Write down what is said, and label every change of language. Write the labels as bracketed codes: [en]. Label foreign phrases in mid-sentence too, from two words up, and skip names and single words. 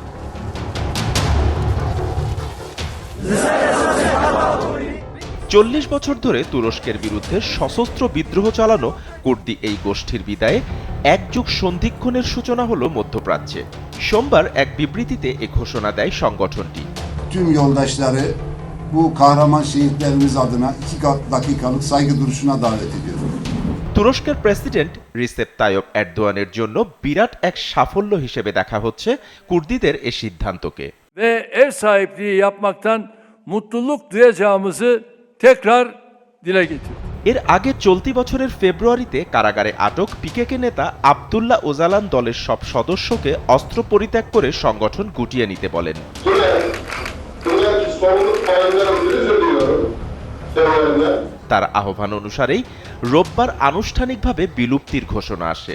[bn] চল্লিশ বছর ধরে তুরস্কের বিরুদ্ধে সশস্ত্র বিদ্রোহ চালানো কুর্দি এই গোষ্ঠীর বিদায়ে এক যুগ সন্ধিক্ষণের সূচনা হল মধ্যপ্রাচ্যে। সোমবার এক বিবৃতিতে এ ঘোষণা দেয় সংগঠনটি। [tr] Tüm yoldaşları bu kahraman şehitlerimiz adına 2 dakikalık saygı duruşuna davet ediyorum. [bn] তুরস্কের প্রেসিডেন্ট রিসেপ তাইয়প এরদোয়ানের জন্য বিরাট এক সাফল্য হিসেবে দেখা হচ্ছে কুর্দিদের এ সিদ্ধান্তকে। [tr] Ve ev sahipliği yapmaktan mutluluk duyacağımızı tekrar dile getirdik. [bn] এর আগে চলতি বছরের ফেব্রুয়ারিতে কারাগারে আটক পিকেকে নেতা আব্দুল্লাহ ওজালান দলের সব সদস্যকে অস্ত্র পরিত্যাগ করে সংগঠন গুটিয়ে নিতে বলেন। তার আহ্বান অনুসারেই রোববার আনুষ্ঠানিকভাবে বিলুপ্তির ঘোষণা আসে।